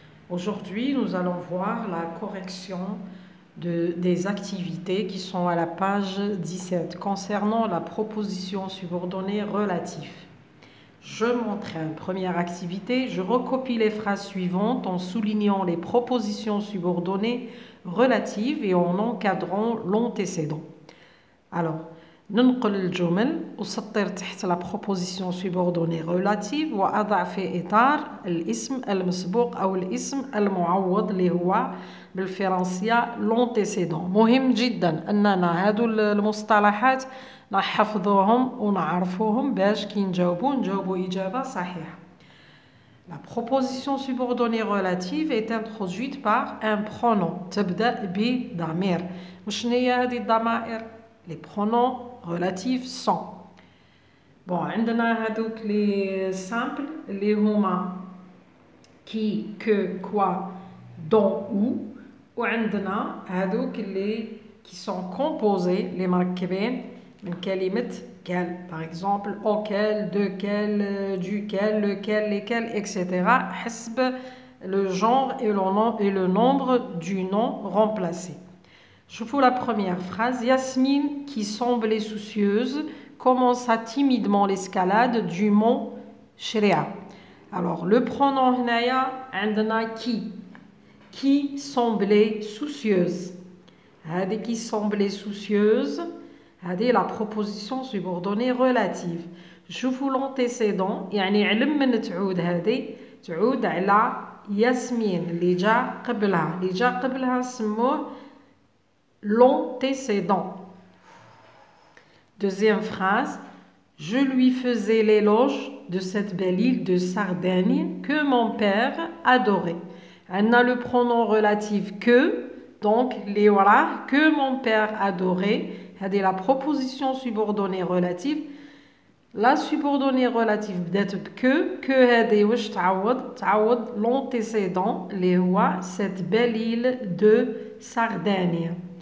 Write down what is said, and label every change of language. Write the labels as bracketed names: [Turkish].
[French] Aujourd'hui, nous allons voir la correction des activités qui sont à la page 17 concernant la proposition subordonnée relative. Je m'entraîne. Première activité, je recopie les phrases suivantes en soulignant les propositions subordonnées relatives et en encadrant l'antécédent. [Arabic] Alors, ننقل الجمل وسطر تحت لا بروبوزيسيون سوبوردوني ريلاتيف وأضع في إطار الاسم المسبوق أو الاسم المعوض اللي هو بالفرنسية لونتيسيدون. مهم جدا أننا هادو المصطلحات نحفظوهم ونعرفوهم باش كي نجاوبوا إجابة صحيحة. [French] La proposition subordonnée relative est introduite par un pronom [Arabic] تبدأ بضمير. وشنو هي هذه الضمائر؟ [French] Les pronoms relatifs sont. Bon, [Arabic] عندنا هذوك [French] les simples [Arabic] اللي هما [French] qui, que, quoi, dont, où. [Arabic] وعندنا هذوك اللي [French] qui sont composés les [Arabic] مركبين من كلمة quel. [French] Par exemple, auquel, de quel, duquel, lequel, lesquels, etc. حسب le genre et le nombre du nom remplacé. Je vous la première phrase. Yasmine, qui semblait soucieuse, commença timidement l'escalade du mont Shria. Alors, le pronom [Arabic] هنايا عندنا [French] qui semblait soucieuse. هذه qui semblait soucieuse, هذه la proposition subordonnée relative. Je vous l'antécédent, [Arabic] يعني علم من تعود هذه تعود على ياسمين اللي جا قبلها سموه l'antécédent. [French] Deuxième phrase. Je lui faisais l'éloge de cette belle île de Sardaigne que mon père adorait. On a le pronom relatif que, donc les voilà, que mon père adorait. C'est la proposition subordonnée relative. La subordonnée relative d'être que [Arabic] هذه واش تعوض [French] l'antécédent [Arabic] اللي هو [French] cette belle île de Sardaigne.